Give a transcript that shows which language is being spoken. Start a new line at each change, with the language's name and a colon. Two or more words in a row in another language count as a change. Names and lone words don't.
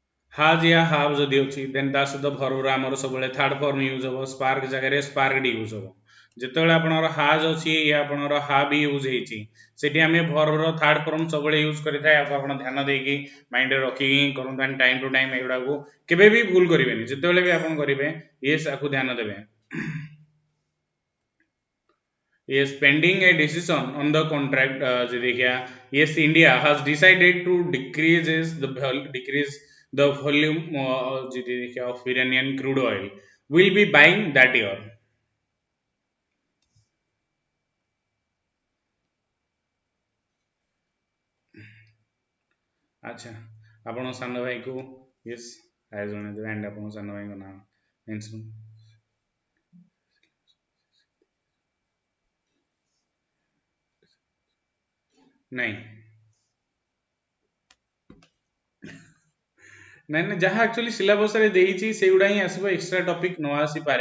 Odia: ହାଜ୍ ୟା ହାଭ୍ ଯଦି ଅଛି ଦେନ୍ ତା ସହିତ ଭର୍ବର ଆମର ସବୁବେଳେ
English: third form
Odia: ୟୁଜ୍ ହେବ, ସ୍ପାର୍କ ଜାଗାରେ ସ୍ପାର୍କଡ ୟୁଜ୍ ହେବ। ଯେତେବେଳେ ଆପଣଙ୍କର ହାଜ୍ ଅଛି ୟା ଆପଣଙ୍କର ହାଭ୍ ୟୁଜ୍ ହେଇଛି, ସେଠି ଆମେ ଭର୍ବର
English: third form
Odia: ସବୁବେଳେ ୟୁଜ୍ କରିଥାଏ। ଆକୁ ଆପଣ ଧ୍ୟାନ ଦେଇକି ମାଇଣ୍ଡରେ ରଖିକି ହିଁ କରନ୍ତୁ,
English: and time to time
Odia: ଏଗୁଡ଼ାକୁ କେବେ ବି ଭୁଲ କରିବେନି। ଯେତେବେଳେ ବି ଆପଣ କରିବେ ୟେସ୍ ଆକୁ ଧ୍ୟାନ ଦେବେ।
English: Yes, pending a decision on the contract, Jidikya, yes, India has decided to decrease the volume Jidikya, of Iranian crude oil. Will be buying that year.
Odia: ଆଚ୍ଛା, ଆପଣ ସାନ ଭାଇକୁ
English: yes hi
Odia: ଜଣେଇଦେବେ ଆଣ୍ଡ ଆପଣ ସାନ ଭାଇଙ୍କ ନାଁ ମେନସନ୍। ନାଇଁ ନାଇଁ ନାଇଁ, ଯାହା ଆକ୍ଚୁଆଲି ସିଲାବସରେ ଦେଇଛି ସେଇଗୁଡ଼ା ହିଁ ଆସିବ,
English: extra topic
Odia: ନ ଆସିପାରେ।